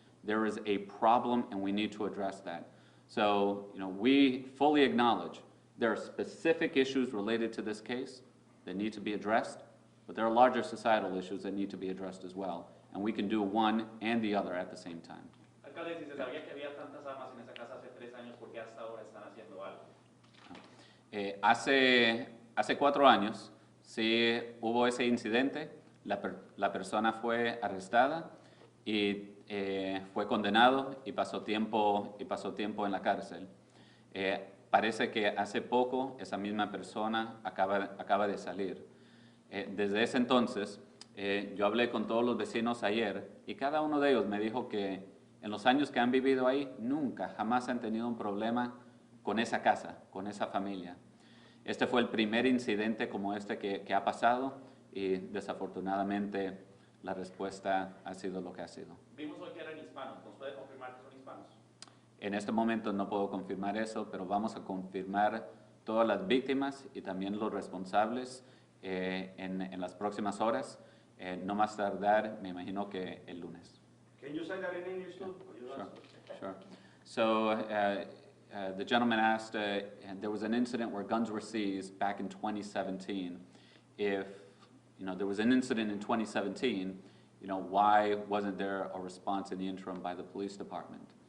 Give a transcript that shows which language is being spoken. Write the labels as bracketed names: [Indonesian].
[English] There is a problem and we need to address that. So, you know, we fully acknowledge there are specific issues related to this case that need to be addressed, but there are larger societal issues that need to be addressed as well. And we can do one and the other at the same time. [Spanish] Alcalde, si se sabía que había tantas armas en esa casa hace 3 años, ¿por qué hasta ahora están haciendo algo? Hace 4 años, sí hubo ese incidente, la persona fue arrestada y fue condenado y pasó tiempo en la cárcel. Parece que hace poco esa misma persona acaba de salir. Desde ese entonces, yo hablé con todos los vecinos ayer y cada uno de ellos me dijo que en los años que han vivido ahí, nunca, jamás han tenido un problema con esa casa, con esa familia. Este fue el primer incidente como este que ha pasado y desafortunadamente la respuesta ha sido lo que ha sido. Vimos hoy que eran hispanos, ¿nos puede confirmar que son hispanos? En este momento no puedo confirmar eso, pero vamos a confirmar todas las víctimas y también los responsables en las próximas horas. No más tardar, me imagino que el lunes. [English] Can you say that in English too? Sure. So the gentleman asked, and there was an incident where guns were seized back in 2017. If there was an incident in 2017, why wasn't there a response in the interim by the police department?